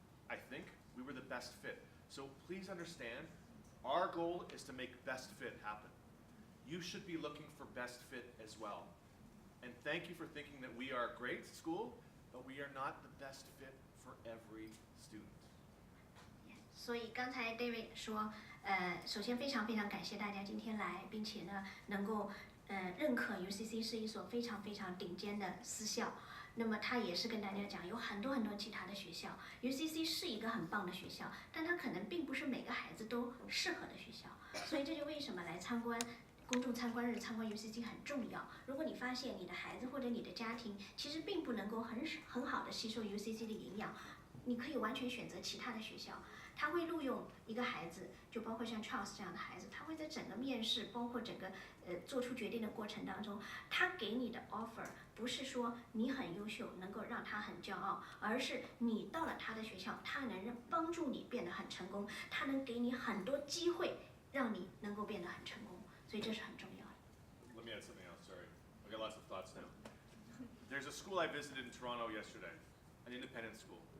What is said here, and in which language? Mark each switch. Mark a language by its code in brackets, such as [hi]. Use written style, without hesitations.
[en] I think we were the best fit. So please understand, our goal is to make best fit happen. You should be looking for best fit as well. And thank you for thinking that we are a great school, but we are not the best fit for every student. [zh] 所以刚才 David 说，首先非常感谢大家今天来，并且呢能够认可 UCC 是一所非常顶尖的私校。那么他也是跟大家讲，有很多其他的学校 ，UCC 是一个很棒的学校，但它可能并不是每个孩子都适合的学校，所以这就为什么来参观。公众参观日参观 UCC 很重要。如果你发现你的孩子或者你的家庭其实并不能够很好的吸收 UCC 的营养，你可以完全选择其他的学校。他会录用一个孩子，就包括像 Charles 这样的孩子，他会在整个面试，包括整个做出决定的过程当中，他给你的 offer 不是说你很优秀，能够让他很骄傲，而是你到了他的学校，他能帮助你变得很成功，他能给你很多机会，让你能够变得很成功，所以这是很重要的。 [en] Let me add something else. Sorry, I got lots of thoughts now. There's a school I visited in Toronto yesterday, an independent school.